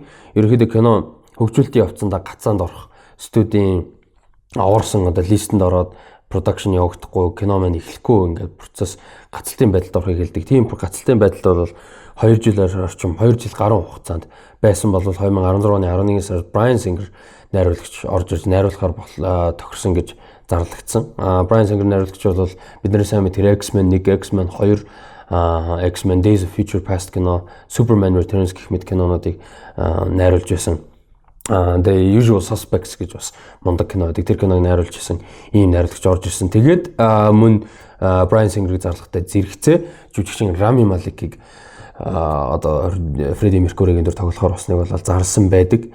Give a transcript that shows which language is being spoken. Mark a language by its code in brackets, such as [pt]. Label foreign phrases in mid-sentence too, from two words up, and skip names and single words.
[mn] Ерөнхийдөө кино хөгжүүлэлтийн явцдаа гацаанд орох студийн аварсан одоо листэнд ороод production явагдахгүй кино маань эхлэхгүй ингээд процесс гацалтын байдалд орохыг хэлдэг. Тийм гацалтын байдалд бол 2 жилээр орчим 2 жил гаруй хугацаанд байсан бол 2016 оны 11 сард Bryan Singer найруулагч орж ирж найруулахаар тохирсон гэж зарлагдсан. Bryan Singer найруулагч бол бидний сайн мэдэр X-Men 1, X-Men 2, [en] X-Men Days of Future Past [mn] кино, [en] Superman Returns [mn] гэх мэт кинонуудыг найруулж байсан. [en] The Usual Suspects [mn] гэж бас мундаг кино байдаг. Тэр киног найруулж байсан ийм найруулагч орж ирсэн. Тэгээд мөн Bryan Singer-ыг зарлахтай зэрэгцээ жүжигчин Rami Malek-ийг одоо Freddie Mercury-гийн дүр тоглохоор босныг бол зарласан байдаг.